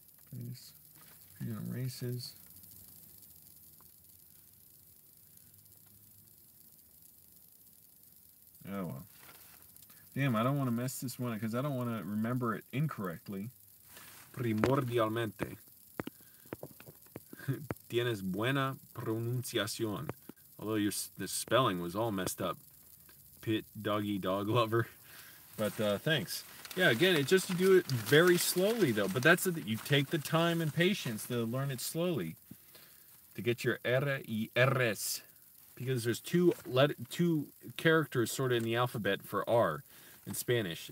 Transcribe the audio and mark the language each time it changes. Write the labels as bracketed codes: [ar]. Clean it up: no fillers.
[en] Please. Freedom races. Oh well. Damn, I don't want to mess this one up because I don't want to remember it incorrectly. [es] Primordialmente. Tienes buena pronunciación. [en] Although the spelling was all messed up. Pit, doggy, dog lover. But thanks. Yeah, again, you do it very slowly, though. But that's you take the time and patience to learn it slowly. To get your R y Rs. Because there's two characters sort of in the alphabet for R in Spanish.